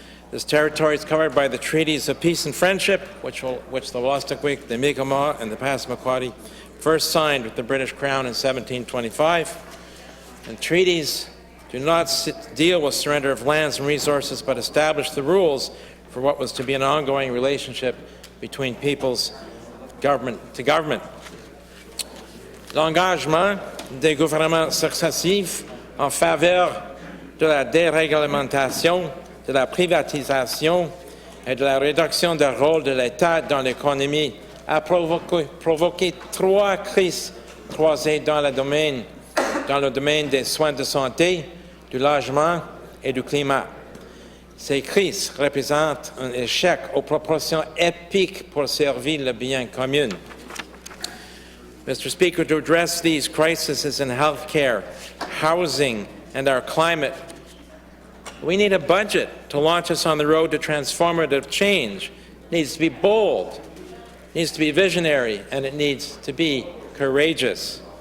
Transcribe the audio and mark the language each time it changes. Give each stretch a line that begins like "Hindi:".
English: This territory is covered by the treaties of peace and friendship, which the Wolastoqiyik, the Mi'kmaq, and the Passamaquoddy first signed with the British Crown in 1725. And treaties do not deal with surrender of lands and resources, but establish the rules for what was to be an ongoing relationship between peoples, government to government.
French: L'engagement des gouvernements successifs en faveur de la déréglementation, de la privatisation et de la réduction du rôle de l'État dans l'économie a provoqué trois crises croisées dans le domaine des soins de santé, du logement et du climat. Ces crises représentent un échec aux proportions épiques pour servir le bien commun.
English: Mr. Speaker, to address these crises in healthcare, housing, and our climate, we need a budget to launch us on the road to transformative change. It needs to be bold, it needs to be visionary, and it needs to be courageous.